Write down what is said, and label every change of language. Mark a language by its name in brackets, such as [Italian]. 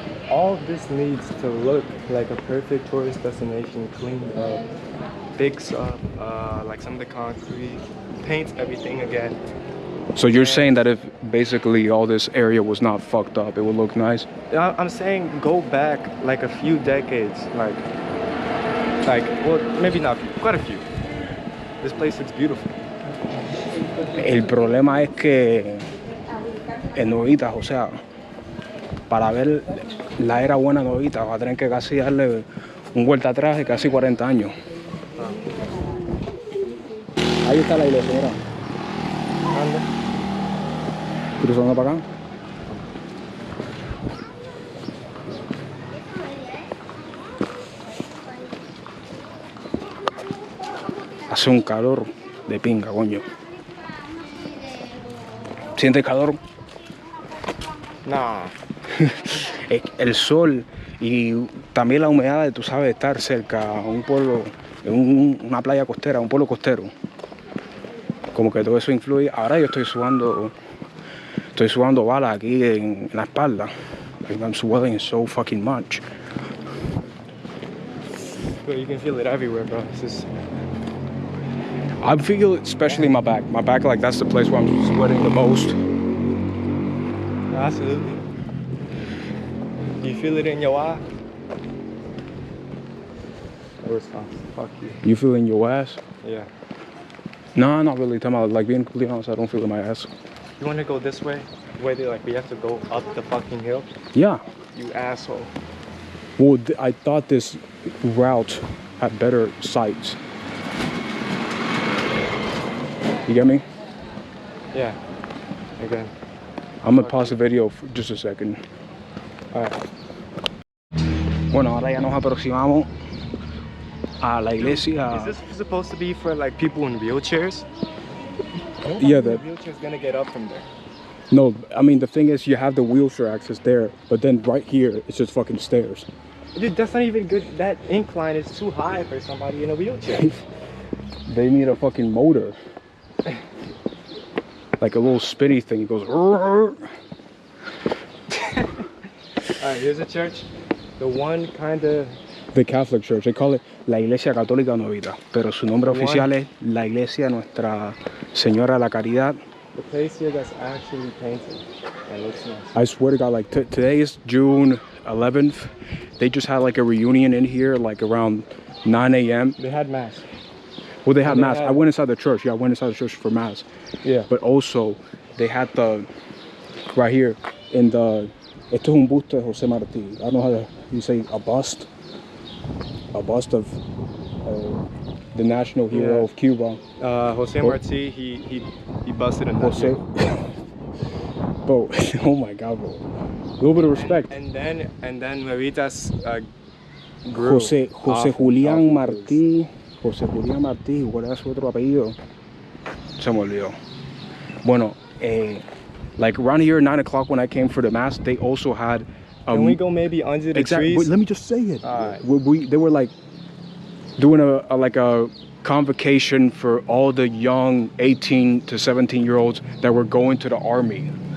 [English] All of this needs to look like a perfect tourist destination, cleaned up, fix up, like some of the concrete, paints everything again. So you're saying that if basically all this area was not fucked up, it would look nice? I'm saying go back like a few decades, like well, maybe not few, quite a few. This place looks beautiful. [Spanish] El problema es que en Nuevitas, o sea, para ver la era buena de Nuevitas, va a tener que casi darle un vuelta atrás de casi 40 años. Ahí está la iglesia, mira. Cruzando para acá. Hace un calor de pinga, coño. ¿Sientes calor? No. El sol y también la humedad de, tú sabes, estar cerca a un pueblo, en una playa costera, un pueblo costero. Como que todo eso influye. Ahora yo estoy sudando balas aquí en la espalda. [English] Like I'm sweating so fucking much. But you can feel it everywhere, bro. I feel it especially in my back. My back, like that's the place where I'm sweating the most. Absolutely. You feel it in your eye? Or it's fine. Fuck you. You feel it in your ass? Yeah. No, not really. Talking about, like, being completely honest, I don't feel it in my ass. You want to go this way? Where they we have to go up the fucking hill? Yeah. You asshole. Well, I thought this route had better sights. You get me? Yeah. Again. I'm gonna pause the video for just a second. Alright. [Spanish] Bueno, ahora ya nos aproximamos a la iglesia. [English] Is this supposed to be for like people in wheelchairs? Yeah, the wheelchair's gonna get up from there. No, I mean the thing is you have the wheelchair access there, but then right here it's just fucking stairs. Dude, that's not even good. That incline is too high for somebody in a wheelchair. They need a fucking motor. Like a little spinny thing. It goes. Alright, here's a church. The one kind of. The Catholic Church. They call it [Spanish] la Iglesia Católica Nuevita, pero su nombre oficial es la Iglesia Nuestra Señora la Caridad. [English] The place here that's actually painted and looks nice. I swear to God, like today is June 11th. They just had like a reunion in here, like around 9 a.m. They had mass. Well, they had mass. I went inside the church. Yeah, I went inside the church for mass. Yeah. But also, they had the right here in the. [Spanish] Esto es un busto de José Martí. [English] I don't know how you say a bust. A bust of the national hero of Cuba. Jose Marti, he busted in Jose. Bro, oh my God, bro. A little bit of respect. And then Nuevitas grew. Jose Julián Martí. [Spanish] José Julián Martí, ¿cuál era su otro apellido? Se me olvidó. [English] Bueno, like around here 9 o'clock when I came for the mass, they also had. Can we go maybe under the trees? Wait, let me just say it. Right. They were like doing a convocation for all the young 18 to 17-year-olds that were going to the army.